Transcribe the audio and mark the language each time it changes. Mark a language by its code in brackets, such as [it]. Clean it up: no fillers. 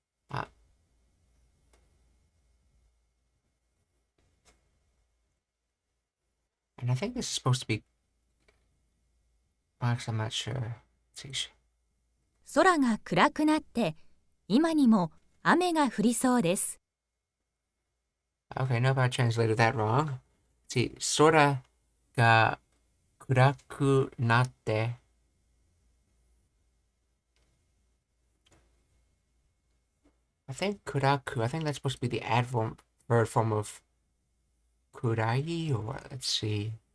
[en] Uh, and I think this is supposed to be, actually, I'm not sure. Let's see. [ja] 空が暗くなって今にも雨が降りそうです。 [en] Okay, no, I translated that wrong. See, [ja] sora ga kuraku natte. [en] I think kuraku, I think that's supposed to be the adverb form of kurai, or let's see.